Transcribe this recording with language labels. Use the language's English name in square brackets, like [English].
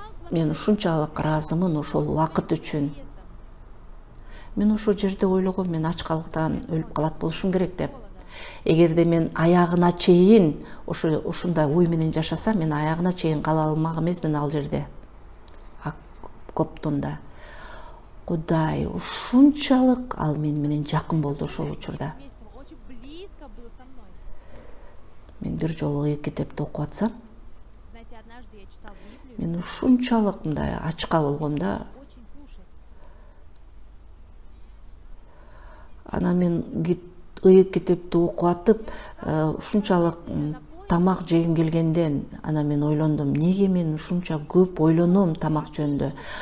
[Kyrgyz] Мен ушунчалык ыраазымын ошол убакыт үчүн. Мен ошол жерде ойлогом, мен ачкалыктан өлүп калат болушум керек деп. Эгерде мен аягына чейин ушундай ой менен жашасам, мен аягына чейин кала алмак эмесмин ал жерде. Коптунда. Кудай ушунчалык ал менен жакын болду ошол учурда. [Russian] Вместе, он очень близко был со мной. [Kyrgyz] Мен бир жолу 2 китепти окуп атсам, [Russian] Знаете, однажды я читал Библию, [Kyrgyz] мен ушунчалык мындай ачка болгом да. [Russian] очень кушать. [Kyrgyz] Анан мен ыйык китепти окуп атып, ушунчалык тамак жегим келгенден, анан мен ойлондум, неге мен ушунча көп ойлоном тамак жөнүндө.